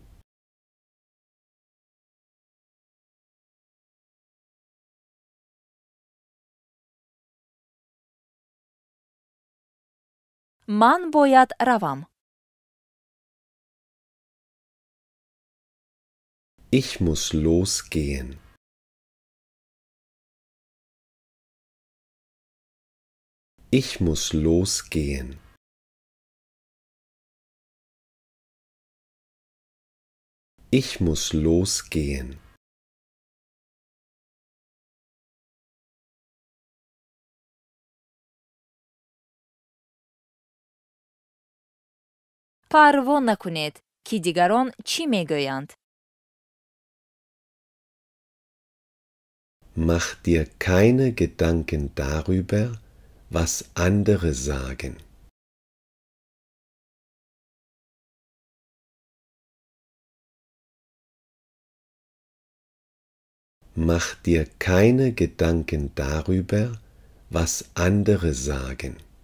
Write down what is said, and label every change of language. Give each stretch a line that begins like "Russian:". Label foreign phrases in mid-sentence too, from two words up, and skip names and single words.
Tajik: ман бояд равам.
German: Ich muss losgehen. Ich muss losgehen. Ich muss losgehen.
Tajik: парво накунед ки дигарон чӣ мегӯянд.
German: Mach dir keine Gedanken darüber, was andere sagen. Mach dir keine Gedanken darüber, was andere sagen.